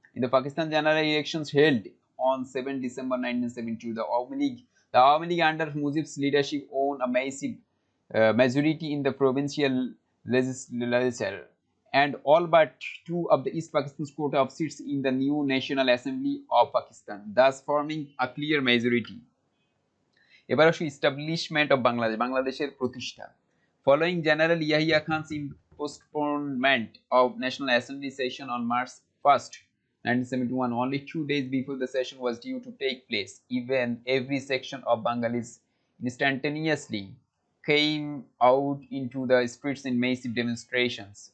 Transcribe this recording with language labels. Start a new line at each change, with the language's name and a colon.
English: In the Pakistan general elections held on 7 December 1972, the Awami League under Mujib's leadership won a massive majority in the provincial legislature and all but two of the East Pakistan's quota of seats in the new National Assembly of Pakistan, thus forming a clear majority.
Bangla: এবার আসি
English: establishment of Bangladesh,
Bangla: বাংলাদেশের প্রতিষ্ঠা.
English: Following General Yahya Khan's postponement of National Assembly session on March 1st, 1971, only 2 days before the session was due to take place, even every section of Bengalis instantaneously came out into the streets in massive demonstrations.